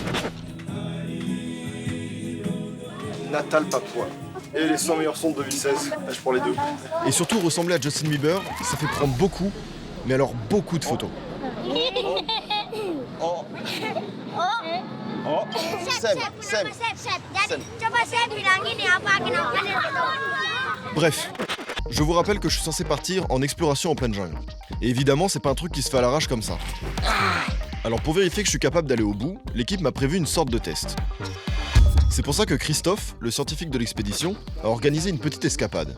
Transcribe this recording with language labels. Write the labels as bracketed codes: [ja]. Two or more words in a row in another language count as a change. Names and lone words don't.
[id] Natal Papua. [fr] Et les 100 meilleurs sons de 2016. Je prends les deux. Et surtout ressembler à Justin Bieber, ça fait prendre beaucoup, mais alors beaucoup de photos. Oh. Oh. Seb. [id] Coba saya bilangin ya apa kenapa dia gitu. [fr] Bref, je vous rappelle que je suis censé partir en exploration en pleine jungle. Et évidemment, c'est pas un truc qui se fait à l'arrache comme ça. Alors pour vérifier que je suis capable d'aller au bout, l'équipe m'a prévu une sorte de test. C'est pour ça que Christophe, le scientifique de l'expédition, a organisé une petite escapade.